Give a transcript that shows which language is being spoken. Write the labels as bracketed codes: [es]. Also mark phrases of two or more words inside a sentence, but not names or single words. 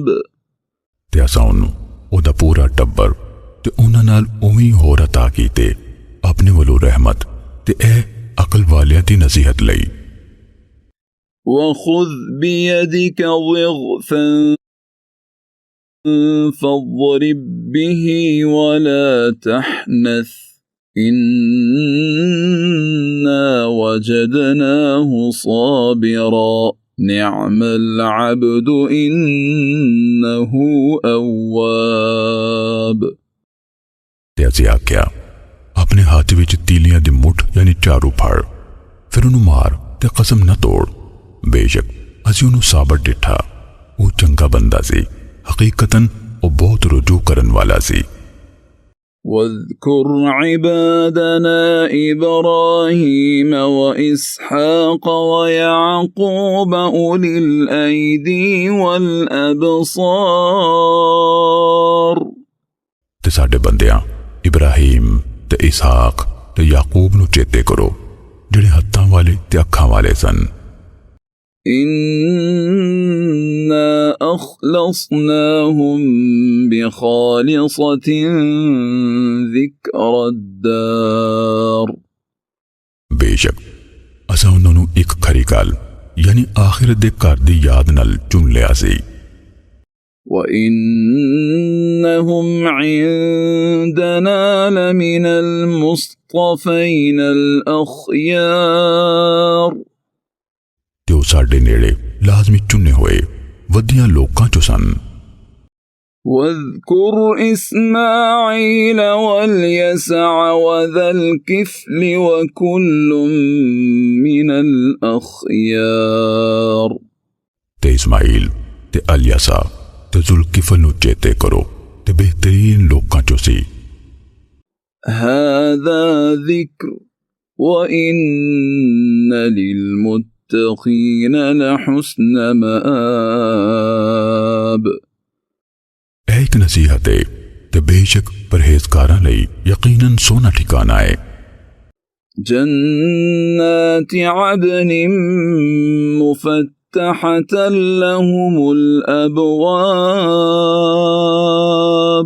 [pa] تے اساں اونہوں اوہدا پورا ٹبر تے اونہاں نال اووے ہور عطا کیتے اپنے ولوں رحمت تے اے عقل والیاں دی نصیحت لئی. [ar] وخذ بيدك ضغثا فاضرب به ولا تحنث إنا وجدناه صابرا نعم العبد إنه أواب। [pa] تے اسی آکھیا اپنے ہتھ وچ تیلیاں دی مٹھ یعنی چارو پھڑ، پھر اونہوں مار تے قسم نہ توڑ. بیشک اسی اونہوں صابر ڈٹھا، او چنگا بندہ سی، حقیقتاً او بہت رجوع کرن والا سی. [ar] واذكر عبادنا إبراهيم وإسحاق ويعقوب أولي الأيدي والأبصار। [pa] تے ساڈے بندیاں ابراہیم تے اسحاق تے یعقوب نوں چیتے کرو جیہڑے ہتھاں والے تے اکھاں والے سن. [ar] إنا أخلصناهم بخالصة ذكر الدار। [pa] بیشک اساں اونہاں نوں اک کھری گل یعنی آخرت دے گھر دی یاد نال چن لیا سی. [ar] وَإِنَّهُمْ عِندَنَا لَمِنَ الْمُصْطَفَيْنَ الْأَخْيَارِ [pa] تے او ساڈے نیڑے لازمی چنے ہوئے ودھیا لوکاں چوں سن. [ar] واذكر إسماعيل واليسع وذا الكفل وكل من الأخيار [pa] تے اسماعیل تے الیسع تے ذوالکفل نوں چیتے کرو تے بہترین لوکاں چوں سی. [ar] هذا ذكر وإن للمتقين لحسن مآب [pa] اک نصیحت ہے تے بیشک پرہیزگاراں لئی یقیناً سوہنا ٹھکانا ہے. [ar] جنات عدن مفتحة لهم الأبواب